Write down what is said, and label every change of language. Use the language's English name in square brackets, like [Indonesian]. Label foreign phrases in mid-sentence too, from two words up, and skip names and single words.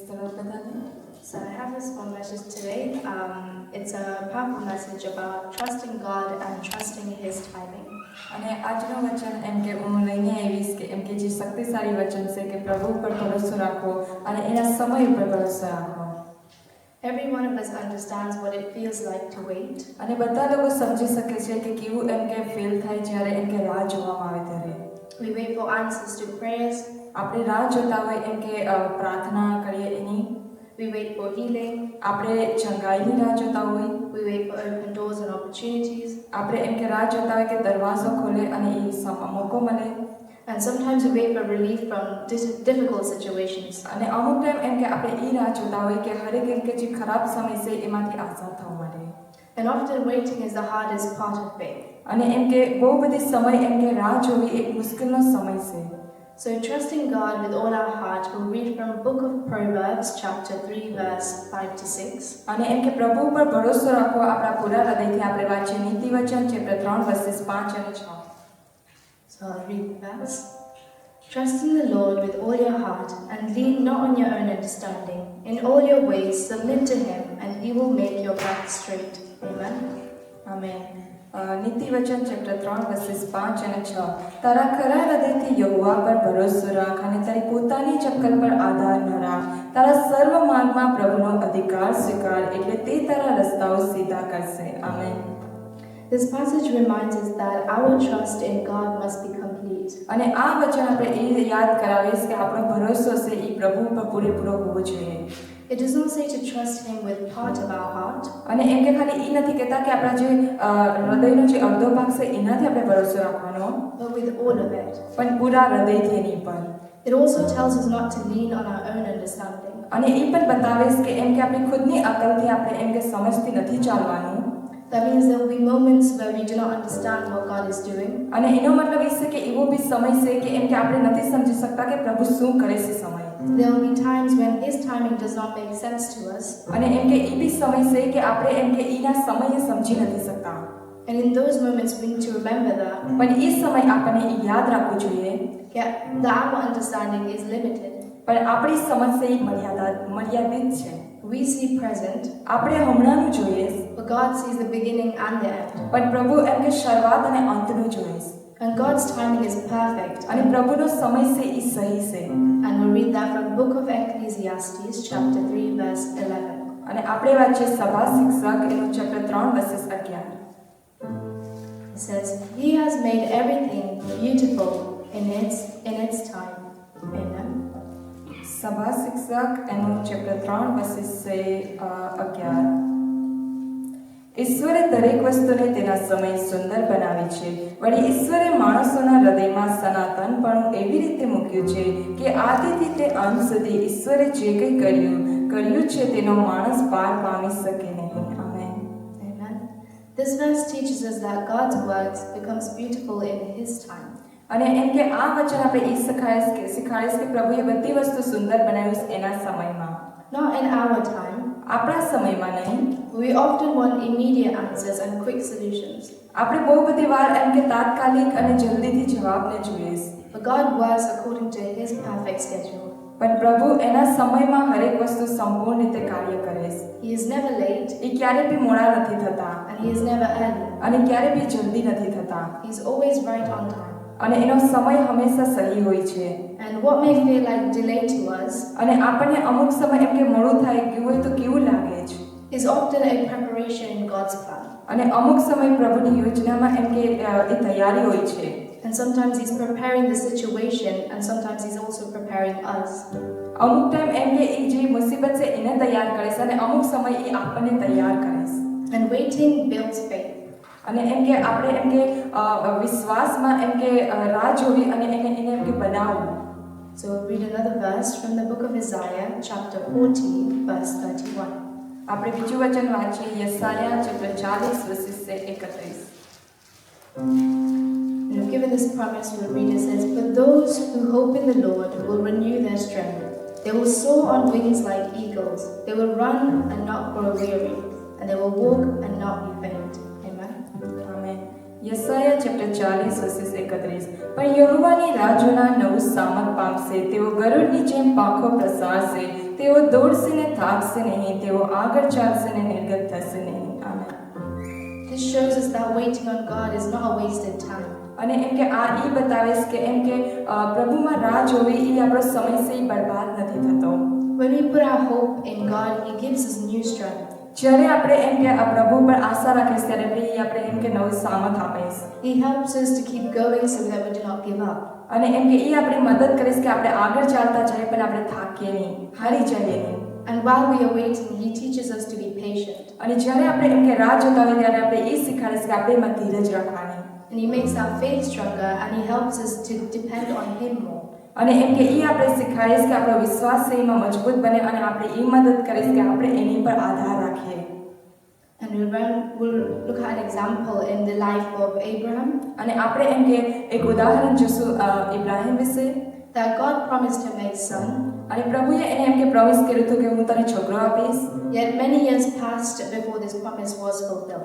[Gujarati] બધાને. [English] So I have this one message today. It's a powerful message about trusting God and trusting His timing. [Gujarati] અને આજનું વચન એમ કે હું લઈને આવીશ કે એમ કે જે શક્તિશાળી વચન છે કે પ્રભુ ઉપર ભરોસો રાખવો અને એના સમય ઉપર ભરોસો રાખવો. [English] Every one of us understands what it feels like to wait. [Gujarati] અને બધા લોકો સમજી શકે છે કે કેવું એમ કે ફીલ થાય જ્યારે એમ કે રાહ જોવામાં આવે ત્યારે. [English] We wait for answers to prayers. [Gujarati] આપણે રાહ જોતા હોય એમ કે પ્રાર્થના કરીએ એની. [English] We wait for healing. [Gujarati] આપણે ચંગાઈની રાહ જોતા હોય. [English] We wait for open doors and opportunities. [Gujarati] આપણે એમ કે રાહ જોતા હોય કે દરવાજો ખોલે અને એ મોકો મળે. [English] And sometimes we wait for relief from difficult situations. [Gujarati] અને અમુક ટાઈમ એમ કે આપણે એ રાહ જોતા હોય કે હરેક એમ કે જે ખરાબ સમય છે એમાંથી આઝાદ થવા માટે. [English] And often waiting is the hardest part of faith. [Gujarati] અને એમ કે બહુ બધી સમય એમ કે રાહ જોવી એક મુશ્કેલનો સમય છે. [English] So trusting God with all our heart, we'll read from Book of Proverbs chapter 3 verse 5 to 6. [Gujarati] અને એમ કે પ્રભુ ઉપર ભરોસો રાખવો આપણા પૂરા હૃદયથી આપણે વાંચીએ નીતિ વચન [English] chapter 3 verses [Gujarati] 5 અને 6. [English] So I'll read the verse. Trust in the Lord with all your heart and lean not on your own understanding. In all your ways submit to Him and He will make your path straight. Amen. [Gujarati] આમેન. નીતિ વચન [English] chapter 3 verses [Gujarati] 5 અને 6. તારા ખરા હૃદયથી યહોવા પર ભરોસો રાખ અને તારી પોતાની ચક્કર પર આધાર ન રાખ. તારા સર્વ માર્ગમાં પ્રભુનો અધિકાર સ્વીકાર એટલે તે તારા રસ્તાઓ સીધા કરશે. આમેન. [English] This passage reminds us that our trust in God must be complete. [Gujarati] અને આ વચન આપણે એ યાદ કરાવીશ કે આપણો ભરોસો છે એ પ્રભુ પર પૂરેપૂરો હોવો જોઈએ. [English] It does not say to trust Him with part of our heart. [Gujarati] અને એમ કે ખાલી એ નથી કહેતા કે આપણા જે હૃદયનો જે અડધો ભાગ છે એનાથી આપણે ભરોસો રાખવાનો, [English] But with all of it. [Gujarati] પણ પૂરા હૃદયથી એની પર. [English] It also tells us not to lean on our own understanding. [Gujarati] અને એ પણ બતાવીશ કે એમ કે આપણી ખુદની અકલથી આપણે એમ કે સમજથી નથી ચાલવાનું. [English] That means there will be moments where we do not understand what God is doing. [Gujarati] અને એનો મતલબ એ છે કે એવો બી સમય છે કે એમ કે આપણે નથી સમજી શકતા કે પ્રભુ શું કરે છે સમય. [English] There will be times when His timing does not make sense to us. [Gujarati] અને એમ કે એ બી સમય છે કે આપણે એમ કે એના સમયે સમજી નથી શકતા. [English] And in those moments we need to remember that [Gujarati] પણ એ સમય આપણને એ યાદ રાખવું જોઈએ [English] our understanding is limited. [Gujarati] પણ આપણી સમજ છે એ મર્યાદિત છે. [English] We see present, [Gujarati] આપણે હમણાંનું જોઈએ [English] but God sees the beginning and the end. [Gujarati] પણ પ્રભુ એમ કે શરૂઆત અને અંતનું જોઈએ. [English] And God's timing is perfect. [Gujarati] અને પ્રભુનો સમય છે એ સહી છે. [English] And we'll read that from Book of Ecclesiastes chapter 3 verse 11. [Gujarati] અને આપણે વાંચીએ સભા શિક્ષક એનું [English] chapter 3 verses [Gujarati] 11. [English] It says, He has made everything beautiful in its time. Amen. [Gujarati] સભા શિક્ષક એનું [English] chapter 3 verses [Gujarati] 11. ઈશ્વરે દરેક વસ્તુને તેના સમય સુંદર બનાવી છે. વળી ઈશ્વરે માણસોના હૃદયમાં સનાતનપણું એવી રીતે મૂક્યું છે કે આદિથી તે અંત સુધી ઈશ્વરે જે કંઈ કર્યું છે તેનો માણસ પાર પામી શકે નહીં. આમેન. [English] Amen. This verse teaches us that God's works becomes beautiful in His time. [Gujarati] અને એમ કે આ વચન આપણે એ શીખાડીશ કે પ્રભુએ બધી વસ્તુ સુંદર બનાવી એના સમયમાં, [English] Not in our time. [Gujarati] આપણા સમયમાં નહીં. [English] We often want immediate answers and quick solutions. [Gujarati] આપણે બહુ બધી વાર એમ કે તાત્કાલિક અને જલ્દીથી જવાબને જોઈએ. [English] But God works according to His perfect schedule. [Gujarati] પણ પ્રભુ એના સમયમાં હરેક વસ્તુ સંપૂર્ણ રીતે કાર્ય કરે છે. [English] He is never late [Gujarati] એ ક્યારે બી મોડા નથી થતા [English] and He is never early. [Gujarati] અને ક્યારે બી જલ્દી નથી થતા. [English] He is always right on time. [Gujarati] અને એનો સમય હંમેશા સહી હોય છે. [English] And what may feel like delay to us [Gujarati] અને આપણને અમુક સમય એમ કે મોડું થાય ગયું હોય તો કેવું લાગે છે. [English] is often a preparation in God's plan. [Gujarati] અને અમુક સમય પ્રભુની યોજનામાં એમ કે એ તૈયારી હોય છે. [English] And sometimes He's preparing the situation and sometimes He's also preparing us. [Gujarati] અમુક ટાઈમ એમ કે એ જે મુસીબત છે એને તૈયાર કરે છે અને અમુક સમય એ આપણને તૈયાર કરે છે. [English] And waiting builds faith. [Gujarati] અને એમ કે આપણે એમ કે વિશ્વાસમાં એમ કે રાહ જોવી અને એને એમ કે બનાવવું. [English] So we'll read another verse from the book of Isaiah chapter 40 verse 31. [Gujarati] આપણે બીજું વચન વાંચીએ યશાયા [English] chapter 40 verses [Gujarati] 31. [English] And we're given this promise, we'll read it says, But those who hope in the Lord will renew their strength. They will soar on wings like eagles. They will run and not grow weary. And they will walk and not be faint. Amen. [Gujarati] આમેન. યશાયા [English] chapter 40 verses [Gujarati] 31. પણ યહોવાની રાહ જોનાર નવું સામર્થ પામશે. તેઓ ગરુડની જેમ પાંખો પ્રસારશે. તેઓ દોડશે ને થાકશે નહીં, તેઓ આગળ ચાલશે ને નિર્ગત થશે નહીં. આમેન. [English] This shows us that waiting on God is not a wasted time. [Gujarati] અને એમ કે આ ઈ બતાવે છે કે એમ કે પ્રભુમાં રાહ જોવી એ આપણો સમય છે ઈ બરબાદ નથી થતો. [English] When we put our hope in God, He gives us new strength. [Gujarati] જ્યારે આપણે એમ કે આ પ્રભુ પર આશા રાખીએ ત્યારે આપણે એમ કે નવું સામર્થ આપે છે. [English] He helps us to keep going so that we do not give up. [Gujarati] અને એમ કે એ આપણી મદદ કરે છે કે આપણે આગળ ચાલતા જઈએ પણ આપણે થાકીએ નહીં, હારી જઈએ નહીં. [English] And while we are waiting, He teaches us to be patient. [Gujarati] અને જ્યારે આપણે એમ કે રાહ જોતા હોઈએ ત્યારે આપણે એ શીખવાડે છે કે આપણે એમાં ધીરજ રાખવાની. [English] And He makes our faith stronger and He helps us to depend on Him more. [Gujarati] અને એમ કે એ આપણે શીખવાડે છે કે આપણો વિશ્વાસ છે એમાં મજબૂત બને અને આપણે એ મદદ કરે છે કે આપણે એની પર આધાર રાખીએ. [English] And we'll look at an example in the life of Abraham. [Gujarati] અને આપણે એમ કે એક ઉદાહરણ જોશું ઇબ્રાહિમ વિશે. [English] That God promised him a son. [Gujarati] અને પ્રભુએ એને એમ કે પ્રોમિસ કર્યું હતું કે હું તને છોકરો આપીશ. [English] Yet many years passed before this promise was fulfilled.